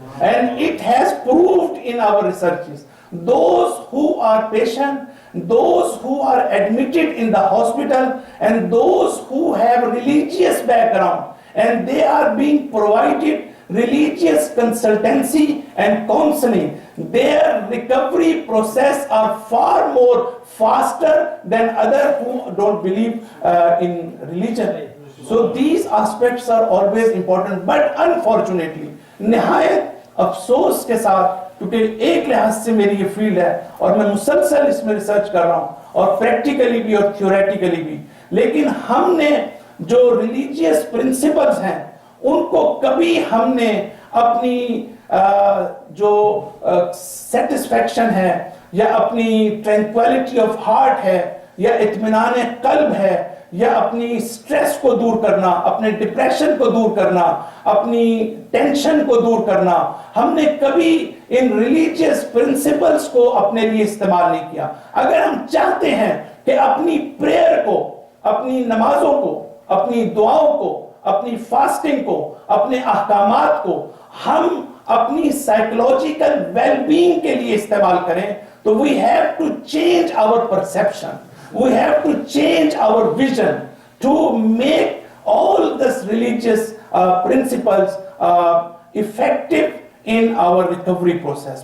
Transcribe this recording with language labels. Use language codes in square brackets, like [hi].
[en] And it has proved in our researches, those who are patient, those who are admitted in the hospital, and those who have religious background, and they are being provided religious consultancy and counseling, their recovery process are far more faster than others who don't believe in religion. So these aspects are always important, but unfortunately, [ur] نہایت افسوس کے ساتھ, کیونکہ ایک لحاظ سے میری یہ فیلڈ ہے اور میں مسلسل اس میں ریسرچ کر رہا ہوں, اور پریکٹیکلی بھی اور تھیوریٹیکلی بھی, لیکن ہم نے جو ریلیجیس پرنسپلز ہیں ان کو کبھی ہم نے اپنی جو سیٹسفیکشن ہے, یا اپنی ٹرینکویلٹی آف ہارٹ ہے, یا اطمینان قلب ہے, یا اپنی سٹریس کو دور کرنا, اپنے ڈپریشن کو دور کرنا, اپنی ٹینشن کو دور کرنا, ہم نے کبھی ان ریلیجیس پرنسپلز کو اپنے لیے استعمال نہیں کیا. اگر ہم چاہتے ہیں کہ اپنی پریئر کو, اپنی نمازوں کو, اپنی دعاؤں کو, اپنی فاسٹنگ کو, اپنے احکامات کو ہم اپنی سائیکولوجیکل ویل بینگ کے لیے استعمال کریں, تو [en] we have to change our perception. We have to change our vision to make all these religious principles effective in our recovery process.